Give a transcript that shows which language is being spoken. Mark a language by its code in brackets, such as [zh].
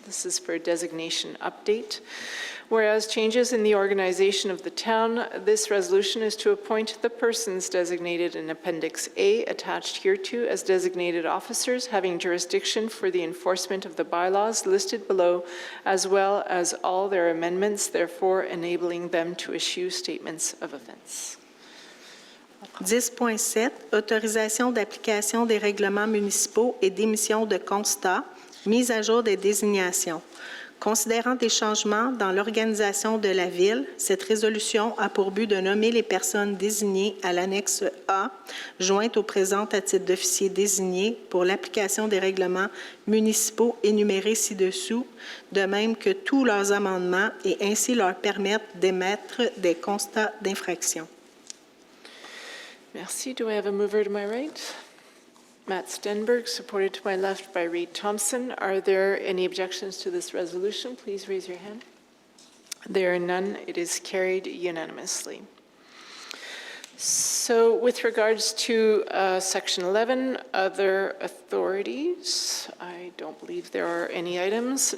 [en] This is for designation update. Whereas changes in the organization of the town, this resolution is to appoint the persons designated in Appendix A attached hereto as designated officers having jurisdiction for the enforcement of the bylaws listed below, as well as all their amendments, therefore enabling them to issue statements of offense. [fr] 10.7, autorisation d'application des règlements municipaux et d'émission de constats, mise à jour des désignations. Considérant des changements dans l'organisation de la Ville, cette résolution a pour but de nommer les personnes désignées à l'annexe A, jointe au présent à titre d'officier désigné pour l'application des règlements municipaux énumérés ci-dessous, de même que tous leurs amendements et ainsi leur permettre d'émettre des constats d'infraction. Merci. [en] Do I have a mover to my right? Matt Stenberg, supported to my left by Reed Thompson. Are there any objections to this resolution? Please raise your hand. There are none. It is carried unanimously. So with regards to Section 11, other authorities, I don't believe there are any items.